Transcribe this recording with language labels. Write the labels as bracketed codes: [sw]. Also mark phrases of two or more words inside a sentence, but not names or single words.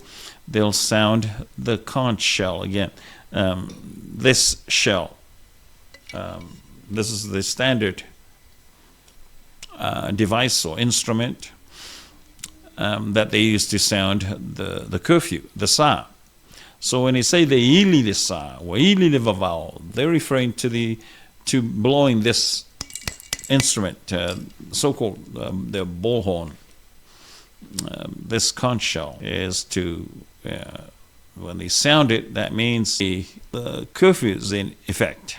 [en] They'll sound the conch shell again. This shell, this is the standard device or instrument that they use to sound the curfew, the sa. So when they say the [sm] ili de sa, [en] or [sm] ili de vavau, [en] they're referring to blowing this instrument, so-called the bullhorn. This conch shell is to, when they sound it, that means the curfew is in effect.